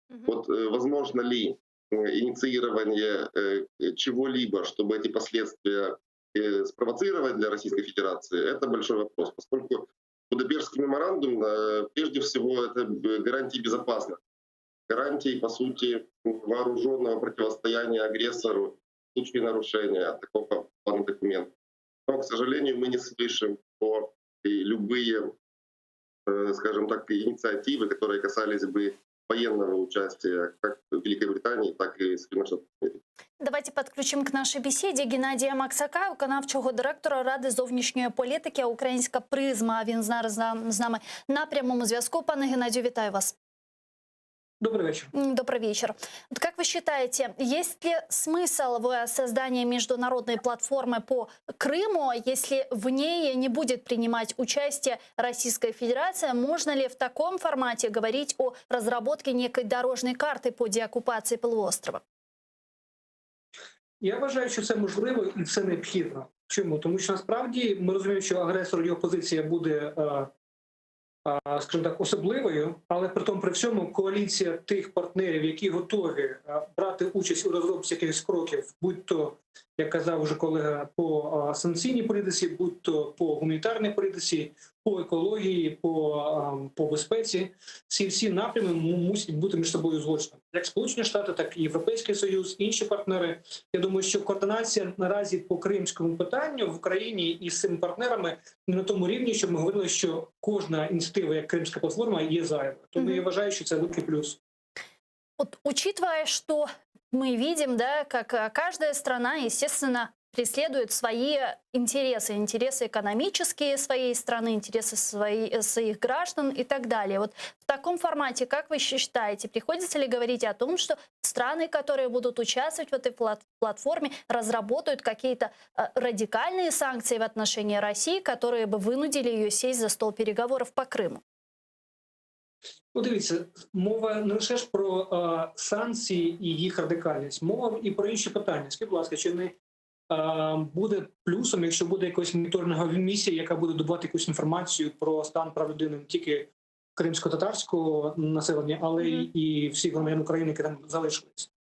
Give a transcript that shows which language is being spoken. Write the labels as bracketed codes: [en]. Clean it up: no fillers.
[ru] Вот возможно ли инициирование чего-либо, чтобы эти последствия спровоцировать для Российской Федерации, это большой вопрос, поскольку Будапештский меморандум, прежде всего, это гарантии безопасности, гарантии, по сути, вооруженного противостояния агрессору в случае нарушения такого плана документов. Но, к сожалению, мы не слышим про любые, скажем так, инициативы, которые касались бы военного участия как в [uk] Великобританії, так і Сполучених Штатів Америки. Давайте підключимо к нашій бесіді Геннадія Максака, виконавчого директора Ради зовнішньої політики «Українська призма». Він зараз з нами на прямому зв'язку. Пане Геннадію, вітаю вас. [ru] Добрый вечер. Добрый вечер. Вот как вы считаете, есть ли смысл в создании международной платформы по Крыму, если в ней не будет принимать участие Российская Федерация? Можно ли в таком формате говорить о разработке некой дорожной карты по деоккупации полуострова? [uk] Я вважаю, що це можливо і це необхідно. Чому? Тому що насправді ми розуміємо, що агресор і опозиція буде скажімо так, особливою, але при тому при всьому коаліція тих партнерів, які готові брати участь у розробці якихось кроків, будь-то, як казав вже колега, по санкційній політиці, будь-то по гуманітарній політиці, по екології, по безпеці, ці всі напрями мусять бути між собою узгоджені. Як Сполучені Штати, так і Європейський Союз, інші партнери. Я думаю, що координація наразі по кримському питанню в Україні із цими партнерами не на тому рівні, щоб ми говорили, що кожна ініціатива, як Кримська платформа, є зайва. Тому я вважаю, що це великий плюс. [ru] Вот, учитывая, что мы видим, да, как каждая страна, естественно, преследует свои интересы, интересы экономические своей страны, интересы своих граждан и так далее. Вот в таком формате, как вы считаете, приходится ли говорить о том, что страны, которые будут участвовать в этой платформе, разработают какие-то радикальные санкции в отношении России, которые бы вынудили ее сесть за стол переговоров по Крыму? [uk] Ну, дивіться, мова не лише ж про санкції і їх радикальність, мова і про інші питання. Скажіть, будь ласка, чи не буде плюсом, якщо буде якась моніторингова місія, яка буде добувати якусь інформацію про стан прав людини не тільки кримсько-татарського населення, але і всіх громадян України, які там залишились?